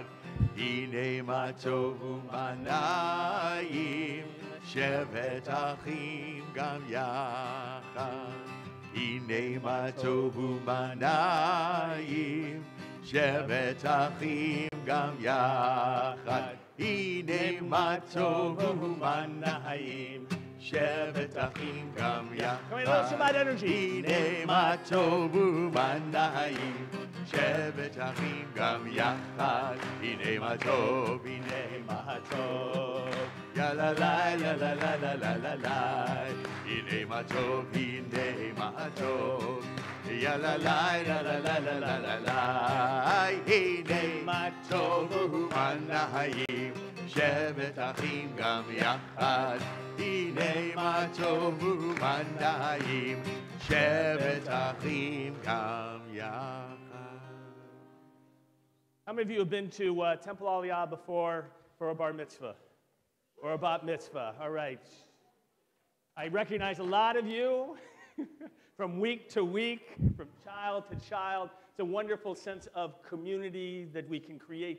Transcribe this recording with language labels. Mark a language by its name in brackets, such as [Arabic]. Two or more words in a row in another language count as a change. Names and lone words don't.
[Hebrew] הנה מה טוב ומנעים, שבת אחים גם יחד. הנה מה טוב ומנעים, שבת אחים גם יחד. הנה מה טוב ומנעים, שבת אחים גם יחד. [English] Come on, a little Shabbat energy. [Hebrew] הנה מה טוב ומנעים, שבת אחים גם יחד. הנה מה טוב, הנה מה טוב. Ya la la la la la la la la la. הנה מה טוב, הנה מה טוב. Ya la la la la la la la la la. הנה מה טוב ומנעים, שבת אחים גם יחד. הנה מה טוב ומנעים, שבת אחים גם יחד. [English] How many of you have been to Temple Aliyah before for a bar mitzvah or a bat mitzvah? All right. I recognize a lot of you from week to week, from child to child. It's a wonderful sense of community that we can create.